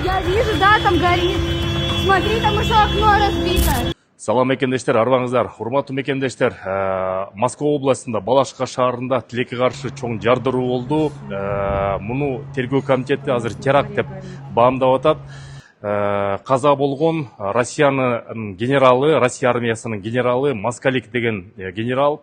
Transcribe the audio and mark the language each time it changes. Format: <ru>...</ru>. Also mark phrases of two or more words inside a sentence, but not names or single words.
<ru>вижу, да, там горит. Смотри, там еще окно разбито.</ru> <ky>Салам мекендештер, арбаңыздар. Урматтуу мекендештер, Москва областында Балашка шаарында тилекке каршы чоң жардыруу болду. Муну тергөө комитети азыр теракт деп баамдап атат. Каза болгон Россиянын генералы, Россия армиясынын генералы Москалик деген генерал.</ky>